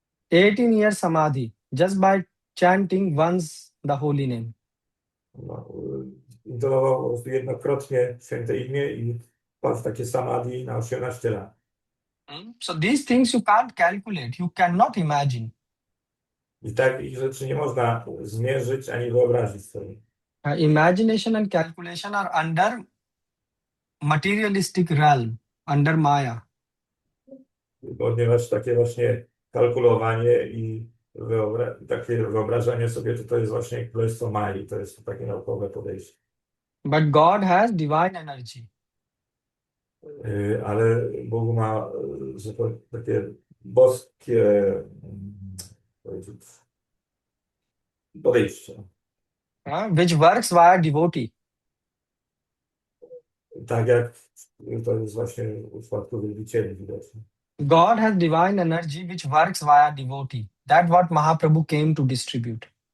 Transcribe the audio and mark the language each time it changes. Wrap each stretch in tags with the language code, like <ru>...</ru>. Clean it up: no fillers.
<en>18 years samadhi, just by chanting once the holy name.</en> <pl>No, intonował po prostu jednokrotnie święte imię i wpadł w takie samadhi na 18 lat.</pl> <en>So these things you can't calculate, you cannot imagine.</en> <pl>I takich rzeczy nie można zmierzyć ani wyobrazić sobie.</pl> <en>Imagination and calculation are under materialistic realm, under Maya.</en> <pl>Ponieważ takie właśnie kalkulowanie i takie wyobrażanie sobie, to jest właśnie królestwo Mai, to jest takie naukowe podejście.</pl> <en>But God has divine energy.</en> <pl>Ale Bóg ma takie boskie powiedzieć, podejście.</pl> <en>Which works via devotee.</en> <pl>Tak jak to jest właśnie w przypadku wielbicieli widoczne.</pl> <en>God has divine energy which works via devotee. That's what Mahaprabhu came to distribute.</en>